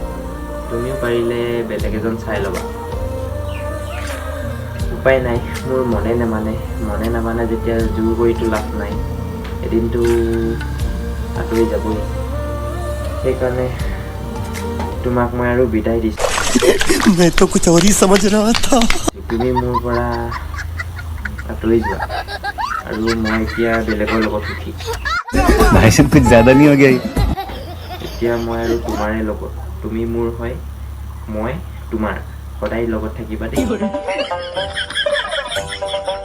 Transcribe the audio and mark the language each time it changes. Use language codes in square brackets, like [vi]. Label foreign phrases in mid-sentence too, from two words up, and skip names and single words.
[as] তুমিও পাৰিলে বেলেগ এজন চাই ল'বা। উপায় নাই, মোৰ মনে নামানে যেতিয়া জোৰ কৰিতো লাভ নাই, এদিনটো আঁতৰি যাবই। সেইকাৰণে তোমাক মই আৰু বিদায় দিছোঁ। [hi] मैं तो कुछ और ही समझ रहा था। [as] তুমি মোৰ পৰা আঁতৰি যোৱা, আৰু মই এতিয়া বেলেগৰ লগত সুখী। [hi] भाई साहब कुछ ज्यादा नहीं हो गया? [as] এতিয়া মই আৰু তোমাৰে লগত, তুমি মোৰ হয়, মই তোমাৰ, সদায় লগত থাকিবা দেই।